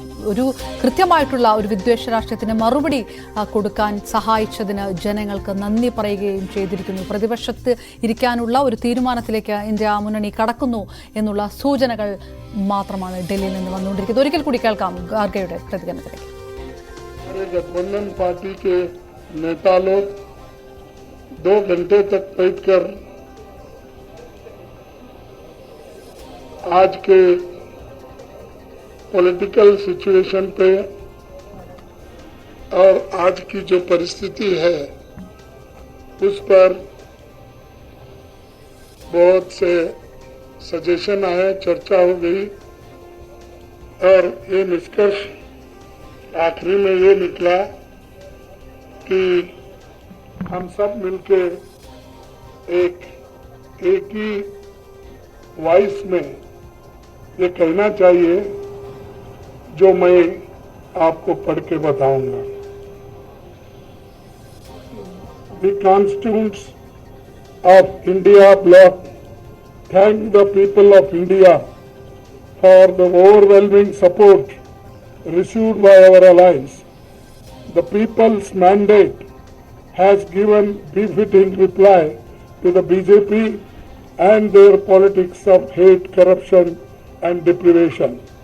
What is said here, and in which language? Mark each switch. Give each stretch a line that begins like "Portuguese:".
Malayalam: ഒരു കൃത്യമായിട്ടുള്ള ഒരു വിദ്വേഷ രാഷ്ട്രീയത്തിന് മറുപടി കൊടുക്കാൻ സഹായിച്ചതിന് ജനങ്ങൾക്ക് നന്ദി പറയുകയും ചെയ്തിരിക്കുന്നു. പ്രതിപക്ഷത്ത് ഇരിക്കാനുള്ള ഒരു തീരുമാനത്തിലേക്ക് ഇന്ത്യ മുന്നണി കടക്കുന്നു എന്നുള്ള സൂചനകൾ മാത്രമാണ് ഡൽഹിയിൽ നിന്ന് വന്നുകൊണ്ടിരിക്കുന്നത്. ഒരിക്കൽ കൂടി കേൾക്കാം ഖാർഗെയുടെ പ്രതികരണത്തിലേക്ക്.
Hindi: गठबंधन पार्टी के नेता लोग 2 घंटे तक बैठकर आज के पॉलिटिकल सिचुएशन पे और आज की जो परिस्थिति है उस पर बहुत से सजेशन आए, चर्चा हो गई और ये निष्कर्ष आखिरी में ये निकला कि हम सब मिलके एक ही वॉइस में ये कहना चाहिए जो मैं आपको पढ़ के बताऊंगा.
English: The constituents of India bloc thank the people of India for the overwhelming support received by our allies. The people's mandate has given befitting reply to the BJP and their politics of hate, corruption and deprivation.